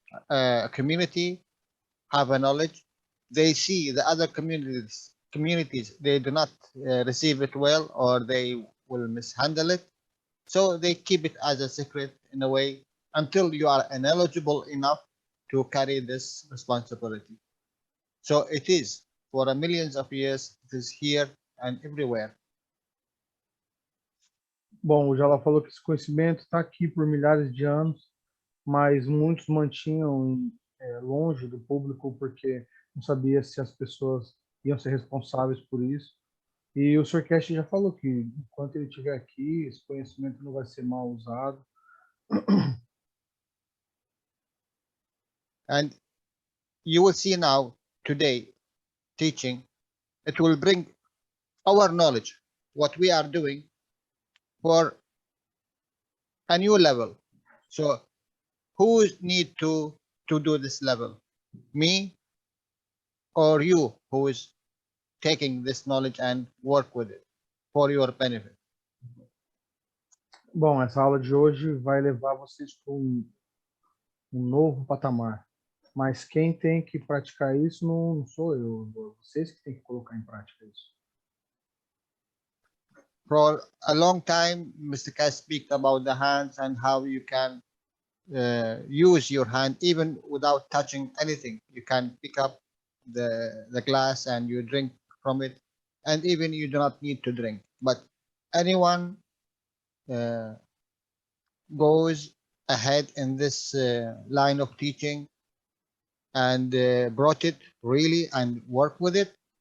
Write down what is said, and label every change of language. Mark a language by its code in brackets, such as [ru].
[en] A community have a knowledge, they see the other communities, they do not receive it well, or they will mishandle it. So they keep it as a secret in a way until you are ineligible enough to carry this responsibility. So it is for millions of years, it is here and everywhere. [pt] bom, o Jalal falou que esse conhecimento está aqui por milhares de anos, mas muitos mantinham longe do público porque não sabia se as pessoas iam ser responsáveis por isso. E o Sr. Cash já falou que enquanto ele estiver aqui, esse conhecimento não vai ser mal usado. [en] And you will see now today teaching, it will bring our knowledge, what we are doing, for a new level. So who need to do this level? Me or you, who is taking this knowledge and work with it for your benefit? [pt] Bom, essa aula de hoje vai levar vocês para um novo patamar. Mas quem tem que praticar isso não sou eu, vocês que têm que colocar em prática isso. [en] For a long time, Mr. Cass speak about the hands and how you can use your hand even without touching anything. You can pick up the glass and you drink from it, and even you do not need to drink. But anyone goes ahead in this line of teaching and brought it really and work with it.